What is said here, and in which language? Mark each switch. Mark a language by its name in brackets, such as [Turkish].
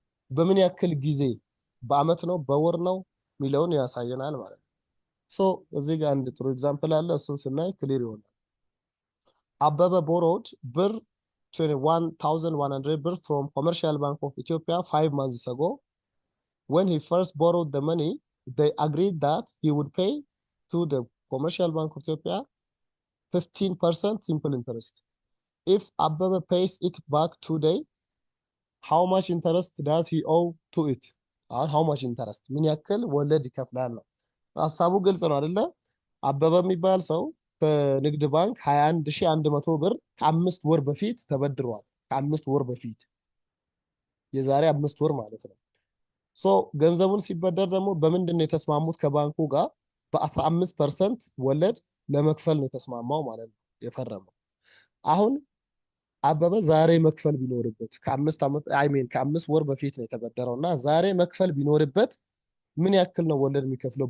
[Amharic] በምን ያክል ጊዜ በአመት ነው በወር ነው የሚለውን ያሳየናል ማለት ነው። ሶ እዚህ ጋር አንድ ጥሩ ኤግዛምፕል አለ እሱን ስናይ ክሊር ይሆናል። አበበ borrowed ብር 21,100 ብር [English] from Commercial Bank of Ethiopia 5 months ago. When he first borrowed the money, they agreed that he would pay to the Commercial Bank of Ethiopia 15% simple interest. If Ababa pays it back today, how much interest does he owe to it? Or how much interest? [Amharic] ምን ያክል ወለድ ይከፍላል ነው። ሐሳቡ ግልጽ ነው አይደለ? አበበ የሚባል ሰው በንግድ ባንክ 21100 ብር ከ5 ወር በፊት ተበድሯል። ከ5 ወር በፊት የዛሬ 5 ወር ማለት ነው። ሶ ገንዘቡን ሲበደር ደግሞ በምንድን ነው የተስማሙት? ከባንኩ ጋር በ15% ወለድ ለመክፈል ነው የተስማማው ማለት ነው የፈረመው። አሁን አበበ ዛሬ መክፈል ቢኖርበት ከአምስት ወር በፊት ነው የተበደረው እና ዛሬ መክፈል ቢኖርበት ምን ያክል ነው ወለድ የሚከፍለው?